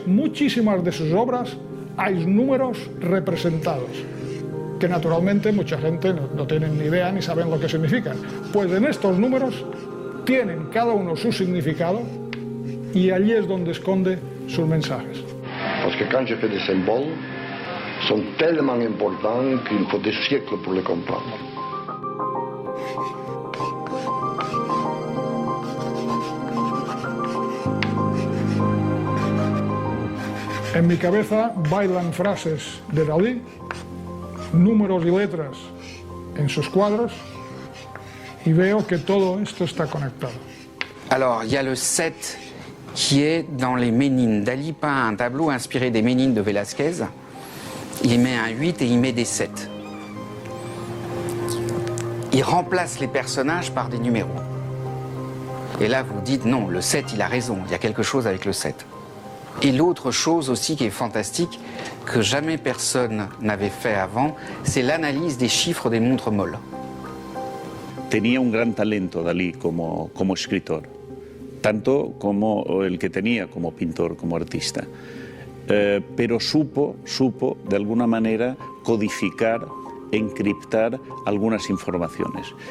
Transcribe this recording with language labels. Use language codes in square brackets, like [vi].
[es] Muchísimas de sus obras hay números representados, que naturalmente mucha gente no tienen ni idea ni saben lo que significan. Pues en estos números tienen cada uno su significado y allí es donde esconde sus mensajes. [fr] Parce que quand je fais des symboles, sont tellement importants qu'il faut des siècles pour les comprendre. En mi cabeza bailan frases de Dalí, números y letras en sus cuadros, y veo que todo esto está conectado. Alors, il y a le 7 qui est dans les Ménines. Dalí peint un tableau inspiré des Ménines de Velázquez. Il met un 8 et il met des 7. Il remplace les personnages par des numéros. Et là, vous dites, non, le 7, il a raison, il y a quelque chose avec le 7. Et l'autre chose aussi qui est fantastique, que jamais personne n'avait fait avant, c'est l'analyse des chiffres des montres molles. [es] Tenía un gran talento Dalí como escritor, tanto como el que tenía como pintor, como artista. pero supo de alguna manera codificar, encriptar algunas informaciones.